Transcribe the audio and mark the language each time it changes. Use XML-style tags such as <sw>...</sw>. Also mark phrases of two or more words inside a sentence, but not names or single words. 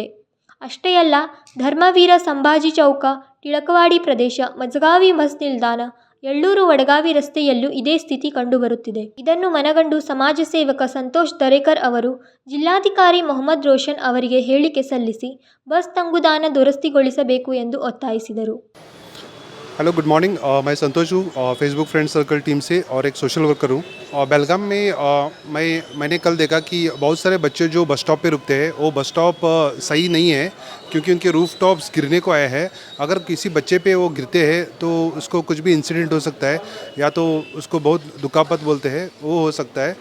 <kn>ಅಷ್ಟೇ ಅಲ್ಲ, ಧರ್ಮವೀರ ಸಂಭಾಜಿ ಚೌಕ, ಟಿಳಕವಾಡಿ ಪ್ರದೇಶ, ಮಜಗಾವಿ ಬಸ್ ನಿಲ್ದಾಣ, ಯಳ್ಳೂರು ವಡಗಾವಿ ರಸ್ತೆಯಲ್ಲೂ ಇದೇ ಸ್ಥಿತಿ ಕಂಡುಬರುತ್ತಿದೆ. ಇದನ್ನು ಮನಗಂಡು ಸಮಾಜ ಸೇವಕ ಸಂತೋಷ್ ದರೇಕರ್ ಅವರು ಜಿಲ್ಲಾಧಿಕಾರಿ ಮೊಹಮ್ಮದ್ ರೋಷನ್ ಅವರಿಗೆ ಹೇಳಿಕೆ ಸಲ್ಲಿಸಿ ಬಸ್ ತಂಗುದಾಣ ದುರಸ್ತಿಗೊಳಿಸಬೇಕು ಎಂದು ಒತ್ತಾಯಿಸಿದರು.</kn> <en>Hello, good morning.</en> <hi>मैं संतोष हूँ,</hi> <en>Facebook Friend Circle team</en> <hi>से और एक</hi> <en>social worker</en> <hi>हूँ। बेलगाम में मैंने कल देखा कि बहुत सारे बच्चे जो</hi> <en>bus stop</en> <hi>पे रुकते हैं वो</hi> <en>bus stop</en> <hi>सही नहीं है, क्योंकि उनके</hi> <en>roof tops</en> <hi>गिरने को आया है। अगर किसी बच्चे पे वो गिरते हैं तो उसको कुछ भी इंसिडेंट हो सकता है, या तो उसको बहुत दुखापत बोलते हैं, वो हो सकता है।</hi>